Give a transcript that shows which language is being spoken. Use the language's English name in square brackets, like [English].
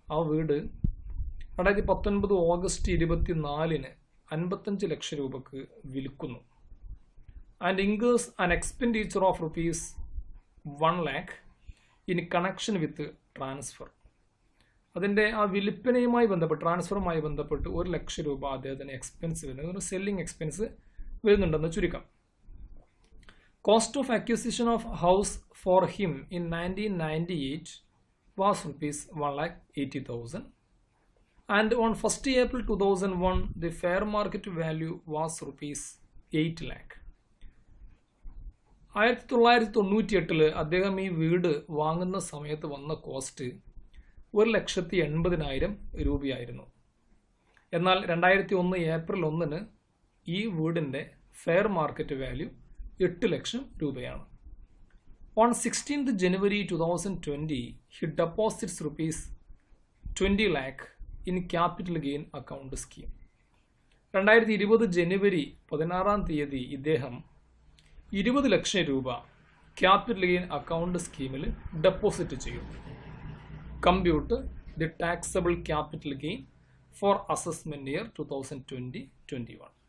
[Malayalam] ആ വീട് 2019 ഓഗസ്റ്റ് 24 55 ലക്ഷം രൂപക്ക് വിൽക്കുന്നു. [English] And incurs an expenditure of rupees 1 lakh in connection with transfer. [Malayalam] അതിൻ്റെ ആ വിൽപ്പനയുമായി ബന്ധപ്പെട്ട് ട്രാൻസ്ഫറുമായി ബന്ധപ്പെട്ട് 1 ലക്ഷം രൂപ അദ്ദേഹത്തിന് എക്സ്പെൻസ് വരുന്നത്, സെല്ലിംഗ് എക്സ്പെൻസ് വരുന്നുണ്ടെന്ന് ചുരുക്കം. [English] Cost of acquisition of house for him in 1998 was rupees 1,80,000 and on 1st April 2001 the fair market value was rupees 8 lakh. [Malayalam] 1998 അദ്ദേഹം ഈ വീട് വാങ്ങുന്ന സമയത്ത് വന്ന കോസ്റ്റ് 1,80,000 രൂപയായിരുന്നു. എന്നാൽ 2001 ഏപ്രിൽ 1 ഈ വീടിൻ്റെ ഫെയർ മാർക്കറ്റ് വാല്യൂ 8 ലക്ഷം രൂപയാണ്. [English] On 16th January 2020 he deposits rupees 20 lakh in capital gain account scheme. [Malayalam] 2020 ജനുവരി 16 ഇദ്ദേഹം 20 ലക്ഷം രൂപ ക്യാപിറ്റൽ ഗെയിൻ അക്കൗണ്ട് സ്കീമിൽ ഡെപ്പോസിറ്റ് ചെയ്യും. [English] Compute the taxable capital gain for assessment year 2020-21.